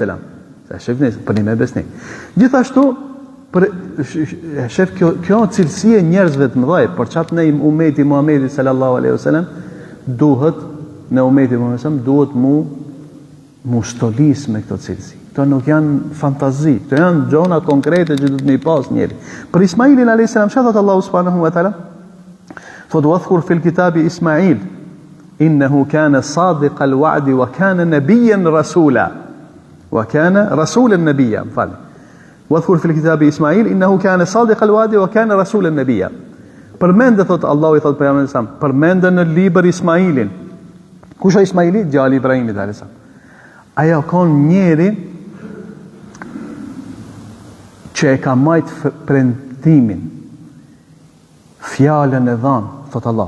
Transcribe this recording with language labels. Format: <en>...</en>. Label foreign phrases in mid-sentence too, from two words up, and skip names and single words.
<sq>Sa shef për një me besnik. Gjithashtu, shef kjo cilësie njerëzve të mëdhaj, për qatë në umeti Muhamedi</sq> <ar>صلى الله عليه وسلم,</ar> <sq>duhet në umeti Muhamedi sallam, duhet mu shtolis me këto cilësi. Këto nuk janë fantazi, këto janë gjona konkrete që duhet me i pas njeri. Për Ismailin a.s. Shëthat Allahu</sq> <ar>سبحانه وتعالى,</ar> <sq>thot</sq> <ar>واذكر في الكتاب إسماعيل إنه كان صادق الوعد وكان نبيا رسولا. وكان رسولا نبيا,</ar> <sq>më falë.</sq> <ar>واذكر في الكتاب إسماعيل إنه كان صادق الوعد وكان رسولا نبيا.</ar> <sq>Përmende, thot Allahu i thot për jamë nësam, përmende në liber Ismailin, Kush është Ismaili? Djali i Ibrahimit</sq> <ar>عليه السلام.</ar> <sq>Ajo kon njeri që e ka majt premtimin, fjalën e dhanë, thot Allah.</sq>